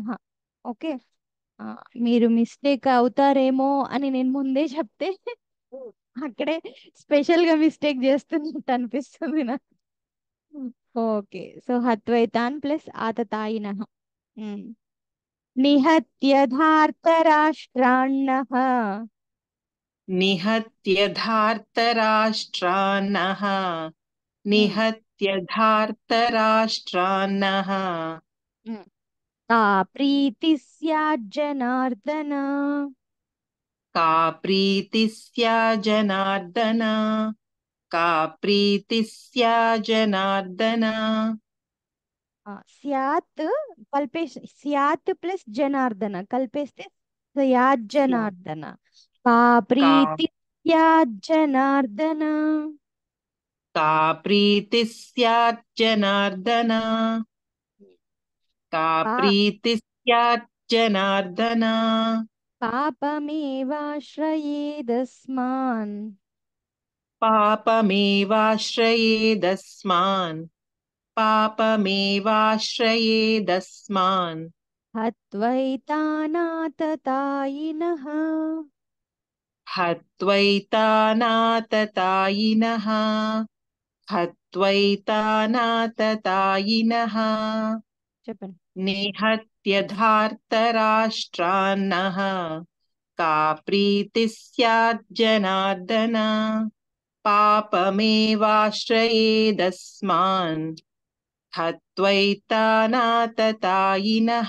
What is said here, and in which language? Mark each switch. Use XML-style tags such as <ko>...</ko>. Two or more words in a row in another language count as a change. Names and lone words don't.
<te>ఓకే, మీరు మిస్టేక్ అవుతారేమో అని నేను ముందే చెప్తే అక్కడే స్పెషల్ గా మిస్టేక్ చేస్తున్నట్టు అనిపిస్తుంది నాకు.</te> <en>Okay, so</en> <sa>హత్వైతాన్ ప్లస్ ఆతతాయినః. నిహత్యధార్తరాష్ట్రాన్నః निहत्यधार्तराष्ट्रान्नः निहत्यधार्तराष्ट्रान्नः का प्रीतिः स्याज्जनार्दन. का प्रीतिः स्याज्जनार्दन का प्रीतिः स्याज्जनार्दन</sa> <te>స్యాత్ కలిపేసి స్యాత్ ప్లస్ జనార్దన కలిపేస్తే స్యాజ్జనార్దన.</te> <sa>का प्रीतिः स्याज्जनार्दन. का प्रीतिः स्याज्जनार्दन का प्रीतिः स्याज्जनार्दन पापमेवाश्रयेदस्मान् पापमेवाश्रयेदस्मान् पापमेवाश्रयेदस्मान् हत्वैतानाततायिनः. हत्वैतानाततायिनः हत्वैतानाततायिनः</sa> <te>చెప్పండి.</te> <sa>నిహత్య ధార్తరాష్ట్రాన్నః కా ప్రీతిः స్యాత్ జనార్దన పాపమేవాశ్రయేదస్మాన్ హత్వైతానాతతాయినః.</sa>